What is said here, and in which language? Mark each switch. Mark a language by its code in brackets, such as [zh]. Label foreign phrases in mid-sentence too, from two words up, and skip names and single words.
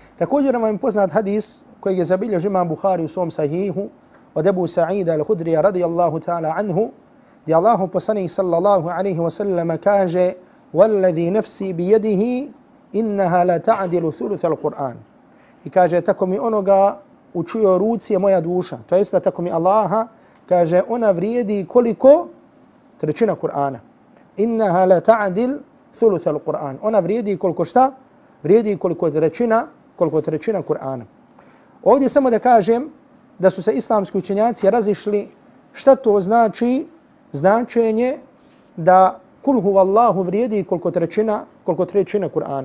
[bs] Također vam je poznat hadis kojeg je zabilježio imam Buhari u svom sahihu od Ebu Sa'ida al-Hudrija [ar] رضي الله تعالى عنه, [bs] gdje Allahu poslanik [ar] صلى الله عليه وسلم [bs] kaže [ar] وَالَّذِي نَفْسِي بِيَدِهِ إِنَّهَا لَا تَعْدِلُ ثُلُثَ الْقُرْآنِ. [bs] I kaže, tako mi onoga u čijoj ruci je moja duša, to jest da tako mi Allaha, kaže, ona vrijedi koliko? Trećina Kur'ana. [ar] إنها لا تعدل ثلث القرآن. [bs] Ona vrijedi koliko šta? Vrijedi koliko trećina Kur'ana. Ovdje samo da kažem da su se islamski učenjaci razišli šta to znači značenje da [ar] قل هو الله [bs] vrijedi koliko trećina Kur'ana.